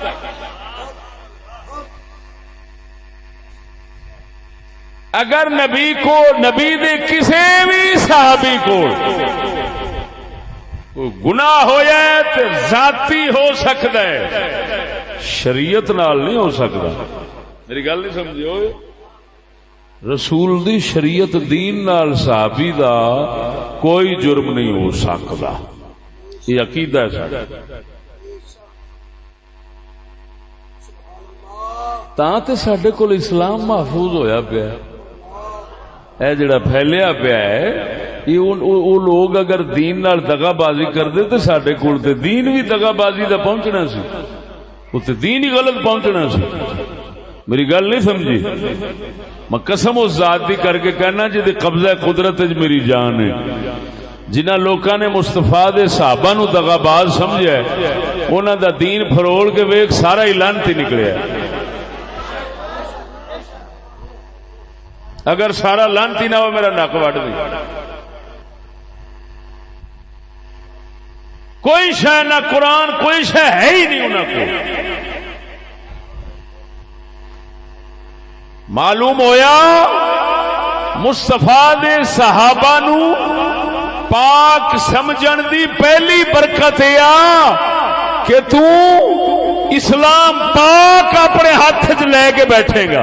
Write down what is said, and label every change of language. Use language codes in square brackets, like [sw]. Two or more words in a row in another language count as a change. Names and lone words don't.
[pa] اگر نبی کو، نبی دے کسی بھی صحابی کو گناہ ہو جائے تو ذاتی ہو سکتا ہے، شریعت نال نہیں ہو سکتا۔ میری گل نہیں سمجھو؟ رسول دی شریعت دین نال صحابی دا کوئی جرم نہیں ہو سکتا، یہ عقیدہ ہے ساڈا۔ تاں تے ساڈے کول اسلام محفوظ ہویا پیا، اے جڑا پھیلیا پیا ہے، یہ وہ لوگ اگر دین نال دغا بازی کردے تو ساڈے کول تے دین بھی دغا بازی دا پہنچنا سی، تے دین ہی غلط پہنچنا سی۔ میری گل نہیں سمجھی؟ میں قسم اس ذات دی کر کے کہنا جی قبضہ قدرت وچ میری جان ہے، جنہاں لوکاں نے مصطفیٰ دے صحابہ نو دغا باز سمجھیا ہے، انہاں دا دین پھروڑ کے ویکھ سارا ہی لعنتی نکلیا ہے۔ اگر سارا لانتی نہ ہو میرا نک وڈ دے. کوئی شے نہ قرآن کوئی شے ہے ہی نہیں انہاں کو. معلوم ہویا مصطفیٰ دے صحابہ نو پاک سمجھن دی پہلی برکت یہ کہ تو اسلام پاک اپنے ہاتھ چ لے کے بیٹھے گا.